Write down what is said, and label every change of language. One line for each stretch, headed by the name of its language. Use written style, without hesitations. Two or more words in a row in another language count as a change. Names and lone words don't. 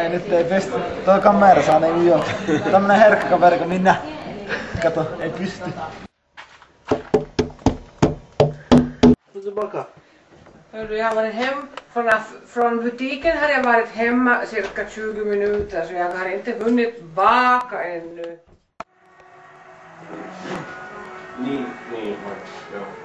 Finnish: Ei, nyt ei pysty. Tuo kamera saa niinku jo. Tämmönen herkkä kaveri kuin minä. Kato, ei pysty.
Swedish: Hördu, jag har varit hem från butiken har jag varit hemma cirka 20 minuter så jag har inte hunnit baka ännu.
Finnish: Niin, joo.